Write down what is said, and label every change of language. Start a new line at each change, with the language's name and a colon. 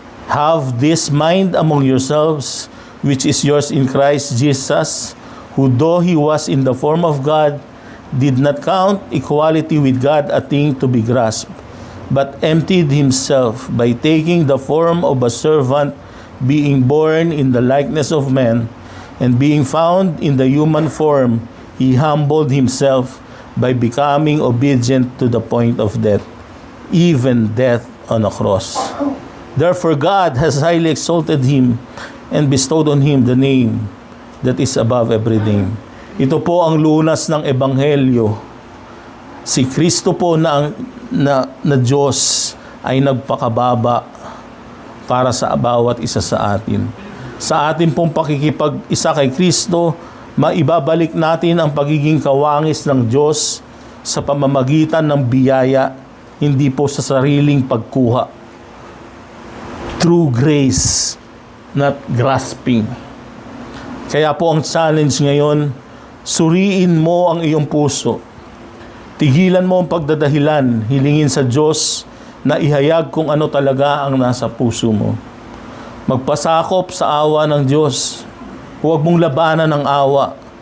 English: "Have this mind among yourselves, which is yours in Christ Jesus, who though he was in the form of God, did not count equality with God a thing to be grasped, but emptied himself by taking the form of a servant, being born in the likeness of men, and being found in the human form, he humbled himself by becoming obedient to the point of death, even death on a cross. Therefore God has highly exalted him and bestowed on him the name that is above every name."
Filipino: Ito po ang lunas ng Ebanghelyo. Si Kristo po na Diyos ay nagpakababa para sa bawat isa sa atin. Sa atin pong pakikipag-isa kay Kristo, maibabalik natin ang pagiging kawangis ng Diyos sa pamamagitan ng biyaya, hindi po sa sariling pagkuha.
English: True grace, not grasping.
Filipino: Kaya po ang challenge ngayon, suriin mo ang iyong puso. Tigilan mo ang pagdadahilan, hilingin sa Diyos na ihayag kung ano talaga ang nasa puso mo. Magpasakop sa awa ng Diyos. Huwag mong labanan ng awa.